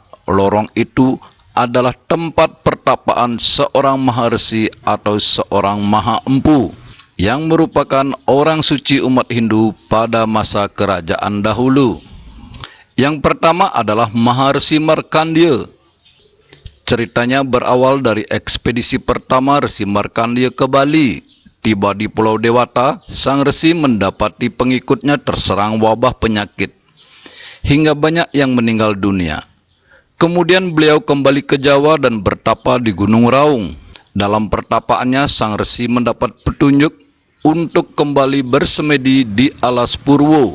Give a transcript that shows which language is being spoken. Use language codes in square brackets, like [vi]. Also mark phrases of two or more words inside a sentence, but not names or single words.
[id] Lorong itu adalah tempat pertapaan seorang maharsi atau seorang maha empu yang merupakan orang suci umat Hindu pada masa kerajaan dahulu. Yang pertama adalah Maharsi Markandeya. Ceritanya berawal dari ekspedisi pertama Resi Markandeya ke Bali. Tiba di Pulau Dewata, sang resi mendapati pengikutnya terserang wabah penyakit, hingga banyak yang meninggal dunia. Kemudian beliau kembali ke Jawa dan bertapa di Gunung Raung. Dalam pertapaannya, sang resi mendapat petunjuk untuk kembali bersemedi di Alas Purwo.